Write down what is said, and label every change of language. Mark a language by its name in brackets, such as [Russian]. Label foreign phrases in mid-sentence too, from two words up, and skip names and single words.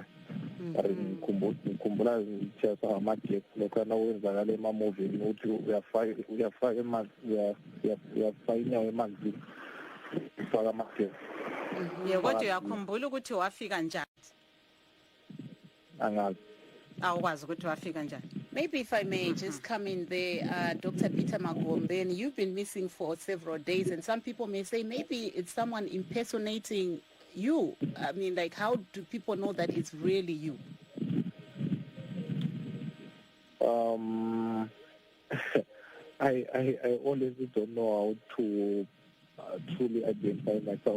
[North Ndebele] Ngikhumbula ngithetha amajex lokho nawenzakala ema-movie ukuthi uyafaka inyawo emanzini ufaka amajex. Kodwa uyakhumbula ukuthi wafika njani? Angazi. Awukwazi ukuthi wafika njani? [English] Maybe if I may just come in there, Dr. Peter Magombeyi, you've been missing for several days, and some people may say maybe it's someone impersonating you. I mean, like, how do people know that it's really you? I always don't know how to truly identify myself.